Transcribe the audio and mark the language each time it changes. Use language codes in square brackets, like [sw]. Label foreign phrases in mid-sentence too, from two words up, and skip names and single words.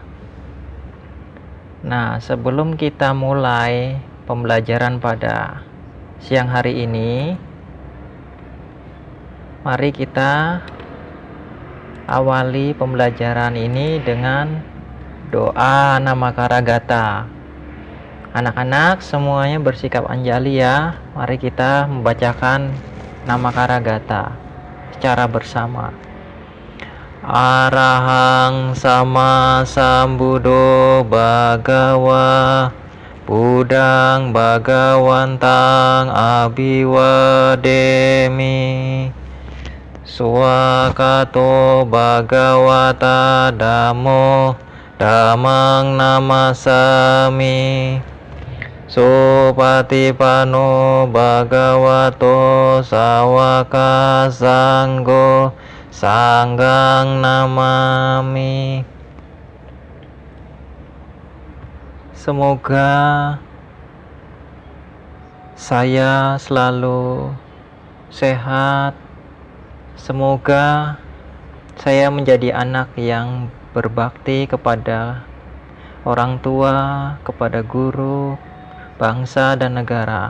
[id] Nah, sebelum kita mulai pembelajaran pada siang hari ini, mari kita awali pembelajaran ini dengan doa Namakaragata. Anak-anak semuanya bersikap anjali ya. Mari kita membacakan Namakaragata secara bersama. [pi] Arahang sama sambuddho bhagawa Buddhang bhagawantang abhiwademi Swakato bhagawata dhammo dhammang namasami Supatipanno bhagavato sawaka sanggo Sanggang namami. [id] Semoga saya selalu sehat. Semoga saya menjadi anak yang berbakti kepada orang tua, kepada guru, bangsa dan negara.